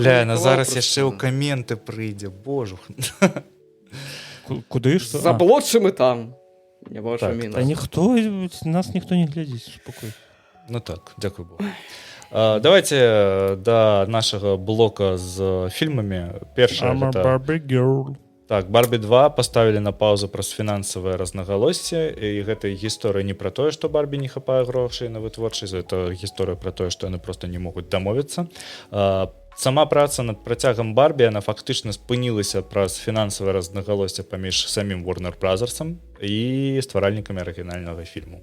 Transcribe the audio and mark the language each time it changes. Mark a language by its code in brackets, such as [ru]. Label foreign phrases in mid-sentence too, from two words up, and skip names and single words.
[be] Бля, на зараз яшчэ ў каменты прыйдзе, божух. Куды што? Заблочым і там. Не ваша Так, міна. Та ніхто, нас ніхто не глядзіць, спакой. Ну так, дзякуй Богу. Давайте да нашага блока з фільмамі. Першае [en] I'm a [be] гэта... [en] Barbie girl. [be] Так, Барбі 2 паставілі на паузу праз фінансавае разнагалоссі, і гэта гісторыя не пра тое, што Барбі не хапае грошай на вытворчасць, гэта гісторыя пра тое, што яны проста не могуць дамовіцца. Сама праца над працягам Барбі, яна фактычна спынілася праз фінансавае разнагалоссе паміж самім Warner Brothers'ам і стваральнікамі арыгінальнага фільму.